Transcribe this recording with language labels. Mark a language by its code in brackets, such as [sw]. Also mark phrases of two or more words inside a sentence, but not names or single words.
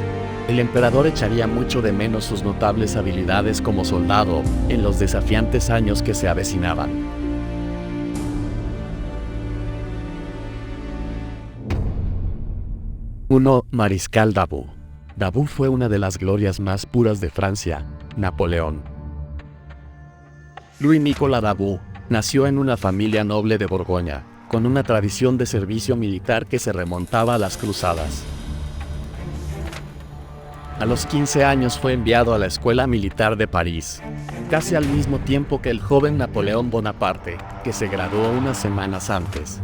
[es] El emperador echaría mucho de menos sus notables habilidades como soldado en los desafiantes años que se avecinaban. 1. Mariscal Davout. Davout fue una de las glorias más puras de Francia. Napoleón. Louis-Nicolas Davout nació en una familia noble de Borgoña, con una tradición de servicio militar que se remontaba a las cruzadas. A los 15 años fue enviado a la Escuela Militar de París, casi al mismo tiempo que el joven Napoleón Bonaparte, que se graduó unas semanas antes.